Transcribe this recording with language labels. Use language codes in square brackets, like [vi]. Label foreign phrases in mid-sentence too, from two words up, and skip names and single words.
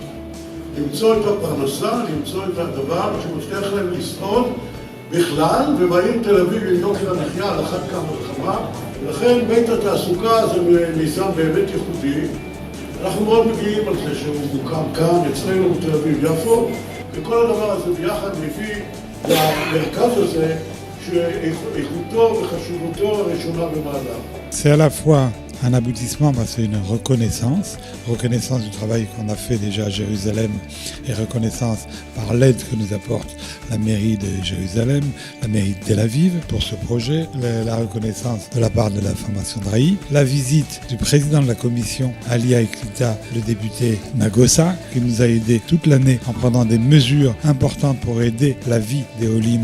[he] למצוא את הפרנסה, למצוא את הדבר שמבטיח להם לשרוד בכלל, ובעיר תל אביב עם יוקר המחיה על אחת כמה וכמה, ולכן בית התעסוקה זה מיזם באמת ייחודי. אנחנו מאוד מגיעים על זה שהוא מוקם כאן, אצלנו בתל אביב-יפו, וכל הדבר הזה ביחד מביא למרכז הזה שאיכותו וחשיבותו הראשונה במעלה. [fr] C'est à la fois un aboutissement, c'est une reconnaissance du travail qu'on a fait déjà à Jérusalem et reconnaissance par l'aide que nous apporte la mairie de Jérusalem, la mairie de Tel Aviv pour ce projet, la reconnaissance de la part de la formation Drahi, la visite du président de la commission Alia et Klita, le député Nagosa, qui nous a aidé toute l'année en prenant des mesures importantes pour aider la vie des Olim.